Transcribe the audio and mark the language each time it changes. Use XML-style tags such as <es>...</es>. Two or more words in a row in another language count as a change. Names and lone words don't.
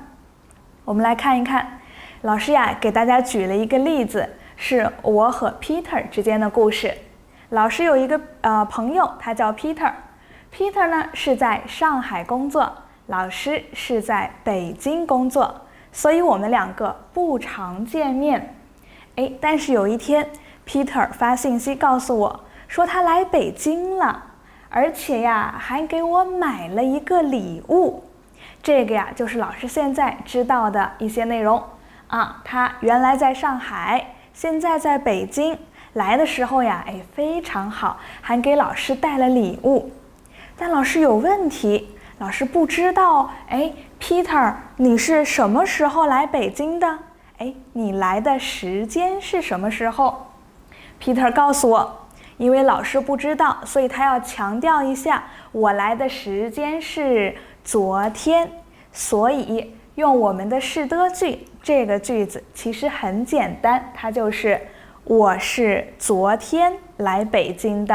<zh>我們來看一看，老師給大家舉了一個例子，是我和 Peter 之間的故事。老師有一個朋友，他叫 Peter 呢是在上海工作，老師是在北京工作，所以我們2個不常見面。但是有一天 Peter 發信息告訴我，說他來北京了，而且還給我買了一個禮物。這個就是老師現在知道的一些內容啊。他原來在上海，現在在北京，來的時候非常好，還給老師帶了禮物。但老師有問題，老師不知道 Peter 你是什麼時候來北京的？你來的時間是什麼時候？ Peter 告訴我，因為老師不知道，所以他要强調一下，我來的时間是昨天，所以用我們的是的句，這個句子其實很簡單，它就是我是昨天來北京的。</zh>